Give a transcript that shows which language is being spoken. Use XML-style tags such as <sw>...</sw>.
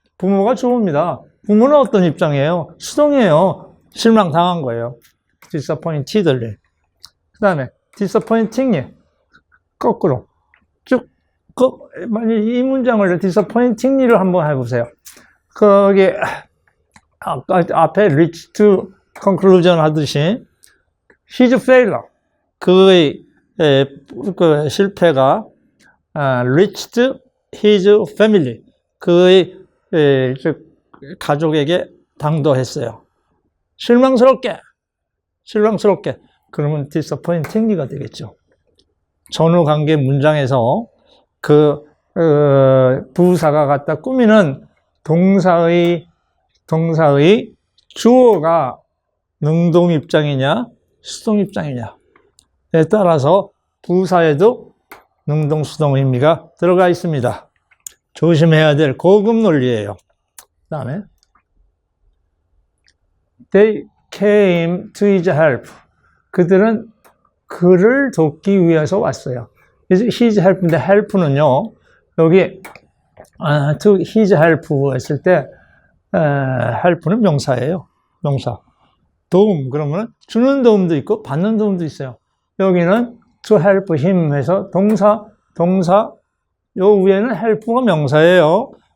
<ko>부모가 좋습니다. 부모는 어떤 입장이에요? 수동이에요. 실망당한 거예요. disappointedly. 그 다음에 disappointingly. 거꾸로. 쭉, 만약 이 문장을 disappointingly를 한번 해보세요. 거기, 앞에</ko> <en>reach to conclusion</en> <ko>하듯이,</ko> <en>his failure.</en> <ko>그의 그 실패가</ko> <en>reached his family.</en> <ko>그의 가족에게 당도했어요. 실망스럽게. 그러면 disappointingly가 되겠죠. 전후관계 문장에서 그 부사가 갖다 꾸미는 동사의 주어가 능동 입장이냐 수동 입장이냐에 따라서 부사에도 능동 수동 의미가 들어가 있습니다. 조심해야 될 고급 논리예요.</ko> <en>그 다음에 They came to his help.</en> <ko>그들은 그를 돕기 위해서 왔어요. his help인데 help는요. 여기 to his help 했을 때 help는 명사예요. 명사. 도움 그러면 주는 도움도 있고 받는 도움도 있어요. 여기는</ko> <en>to help him</en> <ko>해서 동사 요 위에는 help가 명사예요.</ko>